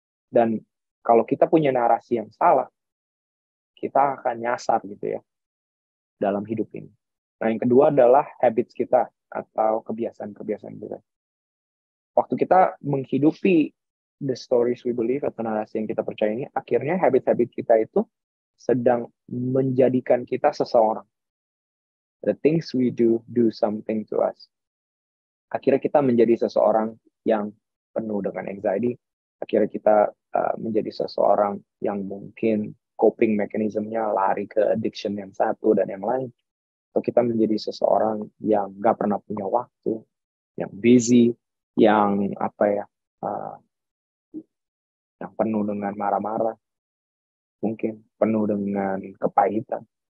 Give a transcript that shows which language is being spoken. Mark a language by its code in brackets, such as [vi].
[id] Dan kalau kita punya narasi yang salah, kita akan nyasar gitu ya dalam hidup ini. Nah, yang kedua adalah habits kita atau kebiasaan-kebiasaan kita. Waktu kita menghidupi [en] the stories we believe [id] atau narasi yang kita percaya ini, akhirnya habit-habit kita itu sedang menjadikan kita seseorang. [en] The things we do something to us. [id] Akhirnya kita menjadi seseorang yang penuh dengan anxiety. Akhirnya kita menjadi seseorang yang mungkin coping mechanism-nya lari ke addiction yang satu dan yang lain. Atau kita menjadi seseorang yang nggak pernah punya waktu, yang busy, yang yang penuh dengan marah-marah, mungkin penuh dengan kepahitan.